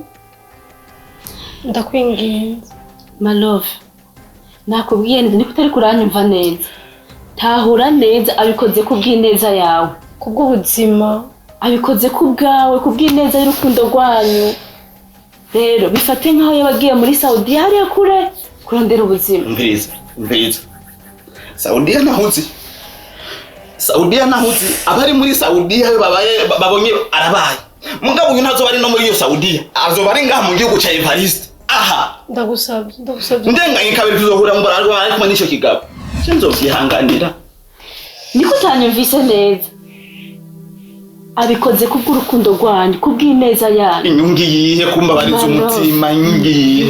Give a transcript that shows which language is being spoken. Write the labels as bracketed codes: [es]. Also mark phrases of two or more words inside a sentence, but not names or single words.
[rn] Ndakwinginze. Malove. Nakubwiye nzi niko utari kuranyumva neza. Tahura neza abikoze kubw'ineza yawe. Kubw'ubuzima. Abikoze kubwawe kubw'ineza y'urukundo rwanyu. Rero bifate nkaho yabagiye muri Saudi hariya kure kurondera ubuzima. Umviriza. Saudi nahuzi abari muri Saudi babaye babonye arabaye. Mugabo uyu ntazo bari no muri iyo Saudi. Azoba ari ngaha mu gihugu cya Evariste. Aha. Ndagusabye. Ndenganye kabiri tuzohura mu bararwa ariko n'icyo kigabo. Nzovyihanganira. Niko utanyumvise neza. Abikoze kubw'urukundo rwanyu, kubw'ineza yanyu. Inyungi yihe kumbabariza umutima inyungi.